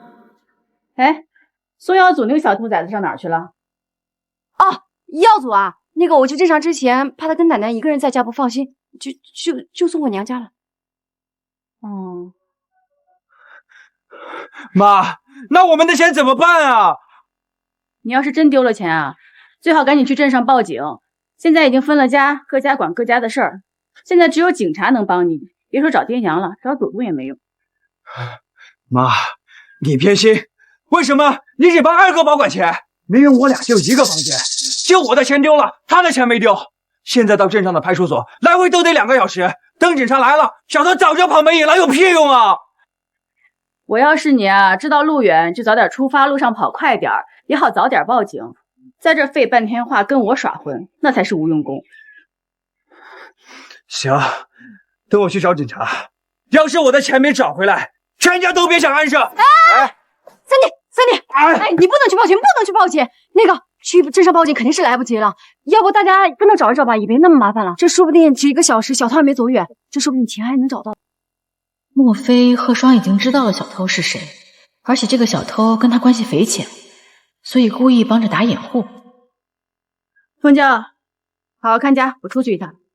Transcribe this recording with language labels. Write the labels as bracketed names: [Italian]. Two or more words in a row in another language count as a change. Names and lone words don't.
[Chinese] 哎，宋耀祖那個小兔崽子上哪兒去了？哦，耀祖啊，那個我去鎮上之前，怕他跟奶奶一個人在家不放心，就送我娘家了。哦，妈，那我们的钱怎麼辦啊？你要是真丟了錢啊，最好趕緊去鎮上報警。現在已經分了家，各家管各家的事兒。現在只有警察能幫你，別說找爹娘了，找祖宗也沒用。媽，你偏心，為什麼你只幫二哥保管錢？明明我倆就一個房間，就我的錢丟了，他的錢沒丟。現在到鎮上的派出所來回都得2個小時，等警察來了，小偷早就跑沒影了，有屁用啊！我要是你啊，知道路遠就早點出發，路上跑快點，也好早點報警。在這廢半天話跟我耍混，那才是無用功。行，等我去找警察。要是我的錢沒找回來，全家都別想安生。哎，三弟，哎，你不能去報警，不能去報警。那個去鎮上報警肯定是來不及了，要不大家跟着找一找吧，也別那麼麻煩了。這說不定只1個小時，小偷還沒走遠，這說不定錢還能找到。莫非賀雙已經知道了小偷是誰，而且這個小偷跟他關係匪淺，所以故意幫着打掩護。鳳嬌，好好看家，我出去一趟。